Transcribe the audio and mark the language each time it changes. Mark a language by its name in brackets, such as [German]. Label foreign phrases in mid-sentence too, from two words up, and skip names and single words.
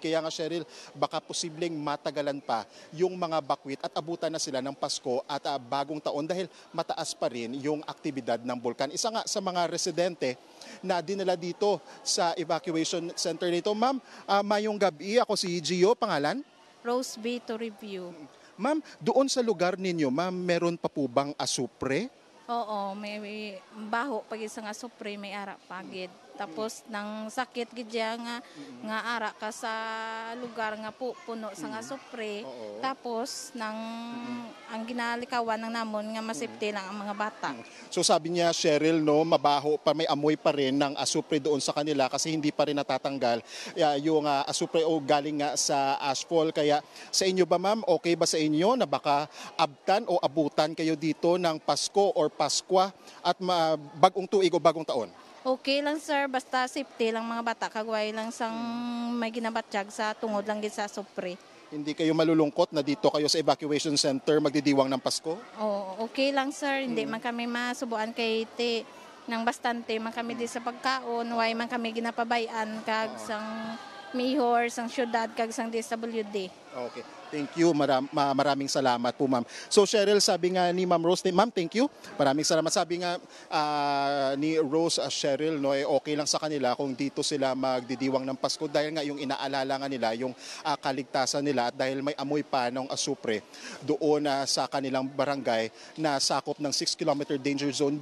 [Filipino] Kaya nga, Cheryl, baka posibleng matagalan pa yung mga bakwit at abutan na sila ng Pasko at bagong taon dahil mataas pa rin yung aktibidad ng bulkan. Isa nga sa mga residente na dinala dito sa [English] evacuation center [Filipino] nito. [Hiligaynon] Ma'am, mayong gabi, ako si Gio, pangalan? Rose B to review. [Filipino] Ma'am, doon sa lugar ninyo, ma'am, meron pa po bang asupre? [Hiligaynon] Oo, may baho pag isa nga supre, may ara pagid. Tapos nang sakit gidya nga ara ka sa lugar nga puno sa nga supre. Tapos nang ang ginalikawan ng namon nga masipti lang ang mga bata. [Filipino] So sabi niya, Cheryl, no, mabaho pa, may amoy pa rin ng asupre doon sa kanila kasi hindi pa rin natatanggal yung asupre o galing nga sa asphalt. Kaya sa inyo ba, ma'am, okay ba sa inyo na baka abtan o abutan kayo dito ng Pasko or Paskwa at bagong tuig o bagong taon? Okay lang [Hiligaynon] sir, basta safety lang mga bata, kagway lang sang may ginabatsyag sa tungod lang gid sa supre. [Filipino] Hindi kayo malulungkot na dito kayo sa [English] evacuation center [Filipino] magdidiwang ng Pasko? [Hiligaynon] Oo, [Filipino] okay lang [Hiligaynon] sir, hindi man kami masubuan kay nang bastante man kami di sa pagkaon, way man kami ginapabayan kag sang mayor, sang syudad kag sang DSWD. [English] Okay. Thank you. [Filipino] Maraming salamat po, ma'am. So, Cheryl, sabi nga ni Ma'am Rose, ma'am, [English] thank you. [Filipino] Maraming salamat. Sabi nga ni Rose, Cheryl, no, okay lang sa kanila kung dito sila magdidiwang ng Pasko dahil nga yung inaalala nga nila, yung kaligtasan nila at dahil may amoy pa ng asupre doon sa kanilang barangay na sakop ng 6-kilometer [English] danger zone.